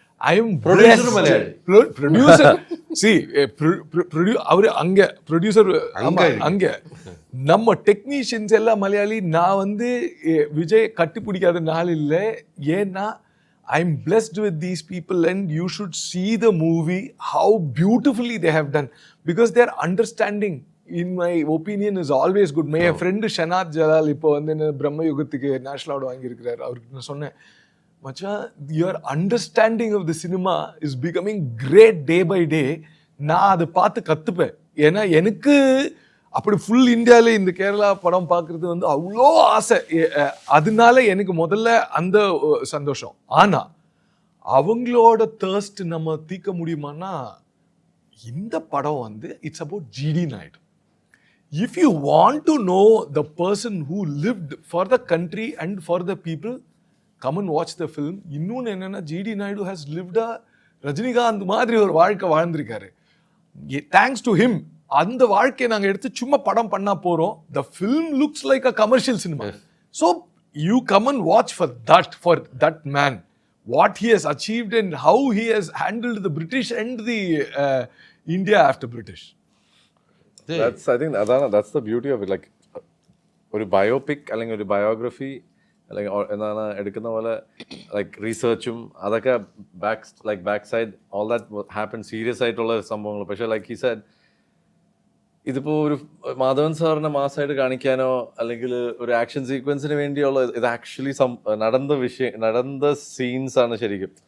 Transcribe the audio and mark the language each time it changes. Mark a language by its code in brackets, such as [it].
[en] I am producer. See, [ta] அவரு அங்க producer, அங்க நம்ம டெக்னீஷியன்ஸ் எல்லாம் மலையாளி. நான் வந்து விஜய் கட்டி பிடிக்காத நாள் இல்லை. [en] ஏன்னா I am blessed with these people and you should see the movie how beautifully they have done, because their understanding in my opinion is always good. My friend [ta] ஷனாத் Jalal இப்போ வந்து பிரம்ம யுகத்துக்கு நேஷனல் அவார்டு வாங்கியிருக்கிறார். அவருக்கு நான் சொன்னேன், மச்சான், [en] your understanding of the cinema is becoming great day by day. [ta] நான் அதை பார்த்து கற்றுப்பேன். ஏன்னா எனக்கு அப்படி ஃபுல் இந்தியாவில் இந்த கேரளா படம் பார்க்குறது வந்து அவ்வளோ ஆசை. அதனால எனக்கு முதல்ல அந்த சந்தோஷம். ஆனால் அவங்களோட தேர்ஸ்ட் நம்ம தீர்க்க முடியுமான்னா, இந்த படம் வந்து [en] it's about [ta] GT Naidu. [en] If you want to know the person who lived for the country and for the people, come and watch the film. [ta] இன்னொன்று என்னன்னா, ஜிடி நாயுடு [en] has lived a [ta] ரஜினிகாந்த் மாதிரி ஒரு வாழ்க்கை வாழ்ந்திருக்காரு. [en] thanks to him [ta] அந்த வாழ்க்கையை நாங்கள் எடுத்து சும்மா படம் பண்ணா போறோம். [en] The film looks like a commercial cinema. So you come and watch for that man, what he has achieved and how he has handled the British and the India after British. I think that's the beauty of it. [ml] Like ഒരു biopic അല്ലെങ്കിൽ ഒരു biography അല്ലെങ്കിൽ എന്താണ് എടുക്കുന്ന പോലെ like റീസെർച്ചും അതൊക്കെ [en] back side all that happen [ml] serious ആയിട്ടുള്ള സംഭവങ്ങൾ. പക്ഷേ [en] like he said, [ml] ഇതിപ്പോൾ ഒരു മാധവൻ സാറിനെ മാസമായിട്ട് കാണിക്കാനോ അല്ലെങ്കിൽ ഒരു ആക്ഷൻ സീക്വൻസിന് വേണ്ടിയുള്ള ഇത് ആക്ച്വലി നടന്ന സീൻസ് ആണ് ശരിക്കും.